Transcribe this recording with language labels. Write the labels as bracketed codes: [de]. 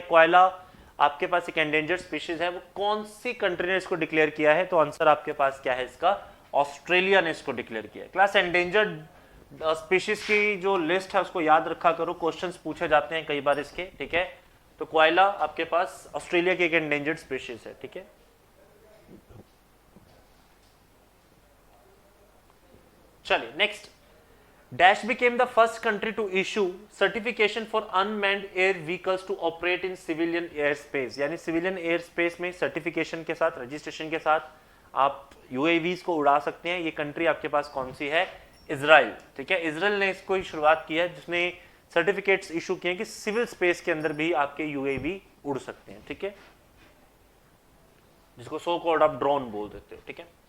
[hi] कोयला आपके पास एक एंडेंजर्ड स्पीशीज है, वो कौन सी कंट्री ने इसको डिक्लेयर किया है, तो आंसर आपके पास क्या है इसका, ऑस्ट्रेलिया ने इसको डिक्लेयर किया है। क्लास, एंडेंजर्ड स्पीशीज की जो लिस्ट है उसको याद रखा करो, क्वेश्चंस पूछे जाते हैं कई बार इसके, ठीक है। तो कोयला आपके पास ऑस्ट्रेलिया की एक एंडेंजर्ड स्पीशीज है, ठीक है। [en] चलिए, next, dash became the first country to issue certification for unmanned air vehicles to operate in civilian airspace। [hi] यानी सिविलियन एयर स्पेस में सर्टिफिकेशन के साथ, रजिस्ट्रेशन के साथ आप UAVs को उड़ा सकते हैं। ये कंट्री आपके पास कौन सी है, इजराइल, ठीक है। इजराइल ने इसको शुरुआत की है, जिसने सर्टिफिकेट्स इशू किए कि सिविल स्पेस के अंदर भी आपके UAV उड़ सकते हैं, ठीक है, जिसको सो कॉल्ड आप ड्रोन बोल देते हो, ठीक है।